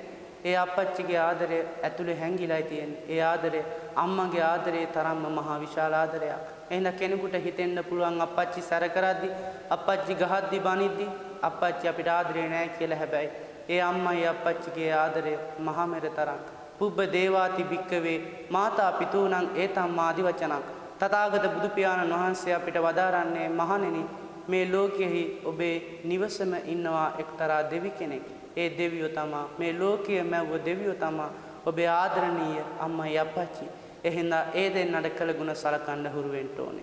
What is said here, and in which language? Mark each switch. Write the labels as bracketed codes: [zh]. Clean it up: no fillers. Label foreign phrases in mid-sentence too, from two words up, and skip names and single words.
[si] ඒ අප්පච්චිගේ ආදරය ඇතුලේ හැංගිලා තියෙන්නේ. ඒ ආදරය අම්මගේ ආදරේ තරම්ම මහා විශාල ආදරයක්. එහෙනම් කෙනෙකුට හිතෙන්න පුළුවන් අප්පච්චි සැර කරද්දි, අප්පච්චි ගහද්දි බනිද්දි අප්පච්චි අපිට ආදරේ නැහැ කියලා. හැබැයි ඒ අම්මයි අප්පච්චිගේ ආදරය මහා මෙර තරම්. [pi] පුබ්බ දේවාති භික්කවේ මාතා පිතූනං ඒතම් ආදි වචනං. [si] තථාගත බුදු පියාණන් වහන්සේ අපිට වදාරන්නේ මහණෙනි මේ ලෝකෙහි ඔබේ නිවසම ඉන්නවා එක්තරා දෙවි කෙනෙක්. ඒ දෙවියෝ තමා මේ ලෝකයේ මැව්ව දෙවියෝ තමා ඔබේ ආදරණීය අම්මයි අප්පච්චි. එහෙනම් ඒ දෙන්නට කළ ගුණ සලකන්න හුරු වෙන්න ඕනේ.